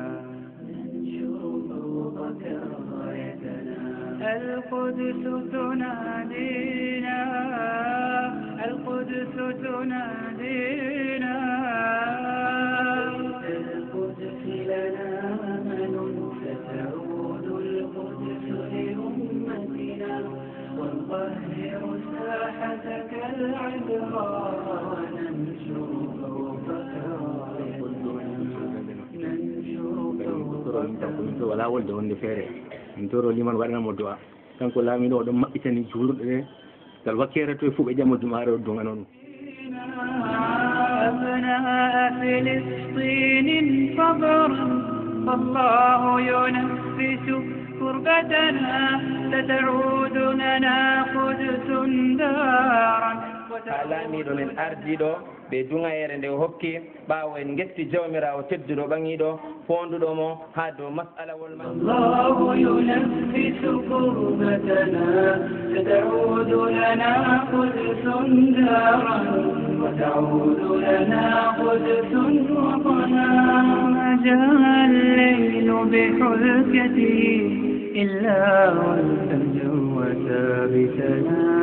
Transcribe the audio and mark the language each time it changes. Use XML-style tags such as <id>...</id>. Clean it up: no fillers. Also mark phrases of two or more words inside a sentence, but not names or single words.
<ar>القدس تنادينا القدس تنادينا القدس لنا أمل ستعود القدس لأمتنا ونطهر ساحتك العذراء وننشر فوقك</ar> <ff>to wala wolde wonde feere min toro liman waɗanamo du'a kanko laamino oɗon maɓɓitani juulɗo ɗe ngal wakkere to e fuu ɓe ƴammodumaare o dugano ɗum</ff> <ar>أبناء فلسطين صبرا فالله ينفس كربتنا ستعود لنا قدس دارا</ar> <ff>ha laamiɗo men ardiɗo ɓe dugayere nde hokki ɓaawo en getti jawmirawo tedduɗo ɓaŋiɗo fonduɗomo ha dow masalawol ma</ff> <ar>الله ينفس كربتنا ستعود لنا قدس دارا وتعود لنا قدس وطنا ما جاء الليل بحلكته إلا والفجر وثابتنا</ar>